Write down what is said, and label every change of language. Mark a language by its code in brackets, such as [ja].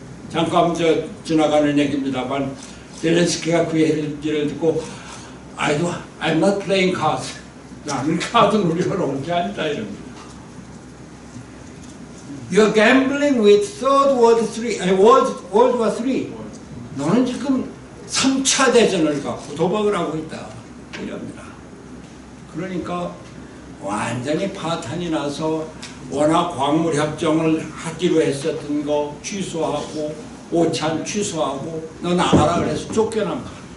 [ko] 잠깐 지나가는 얘기입니다만 젤렌스키가 그 얘기를 듣고 [en] I'm not playing cards. [ko] 나는 카드 놀이를 온 게 아니다 이럽니다. [en] You're gambling with World War III. [ko] 너는 지금 3차 대전을 갖고 도박을 하고 있다. 이럽니다. 그러니까 완전히 파탄이 나서 워낙 광물 협정을 하기로 했었던 거 취소하고 오찬 취소하고 너 나가라 그래서 쫓겨납니다.